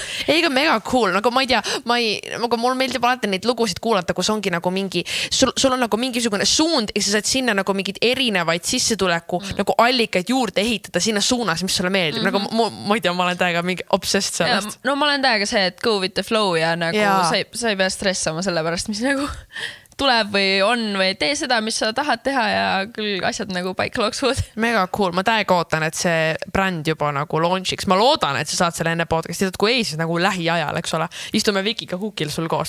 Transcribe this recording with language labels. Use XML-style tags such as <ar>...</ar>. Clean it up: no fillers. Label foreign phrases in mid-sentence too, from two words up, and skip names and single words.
<et>Eiga</et> <en>mega cool,</en> <et>nagu ma ei tea, aga mul meeldib alati neid lugusid kuulata, kus ongi nagu mingi, sul on nagu mingisugune suund ja sa saad sinna nagu mingid erinevaid sissetuleku nagu allikaid juurde ehitada sinna suunas, mis sulle meeldib. Nagu ma ei tea, ma olen täiega mingi obsessed sellest. No ma olen täiega see, et</et> <en>go with the flow</en> <et>ja nagu sa ei pea stressama selle pärast, mis nagu tuleb või on või tee seda, mis sa tahad teha ja küll asjad nagu paika loksuvad.</et> <en>Mega cool,</en> <et>ma täiega ootan, et see bränd juba nagu launchiks. Ma loodan, et sa saad selle enne podcasti, kui ei, siis nagu lähiajal, eks ole. Istume Vikiga Hookil sul koos.</et>